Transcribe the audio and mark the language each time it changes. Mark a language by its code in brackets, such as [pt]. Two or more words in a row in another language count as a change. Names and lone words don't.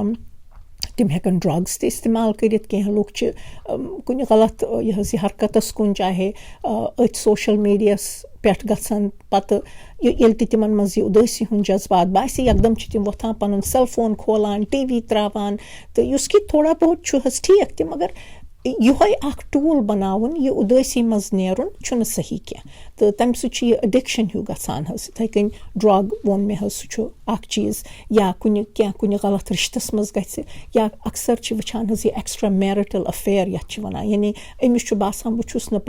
[ks] تِم ہٮ۪کَن ڈرٛگٕس تہِ اِستعمال کٔرِتھ کینٛہہ لُکھ چھِ کُنہِ غلط یہِ حظ یہِ حرکَتَس کُن چاہے أتھۍ [en] social media [ks] پٮ۪ٹھ گژھان پَتہٕ ییٚلہِ تہِ تِمَن منٛز یہِ اُدٲسی ہُنٛد جذبات باسہِ یکدم چھِ تِم وۄتھان پَنُن [en] cell phone [ks] کھولان ٹی وی ترٛاوان تہٕ یُس کہِ تھوڑا بہت چھُ حظ ٹھیٖک تہِ مگر یِہوٚے اَکھ ٹوٗل بَناوُن یہِ اُدٲسی منٛز نیرُن چھُنہٕ صحیح کینٛہہ تہٕ تَمہِ سۭتۍ چھُ یہِ اٮ۪ڈِکشَن ہیوٗ گژھان حظ یِتھَے کٔنۍ ڈرٛگ ووٚن مےٚ حظ سُہ چھُ اَکھ چیٖز یا کُنہِ غلط رِشتَس منٛز گژھِ یا اَکثر چھِ وٕچھان حظ یہِ [en] extra marital affair [ks] یَتھ چھِ وَنان یعنی أمِس چھُ باسان بہٕ چھُس نہٕ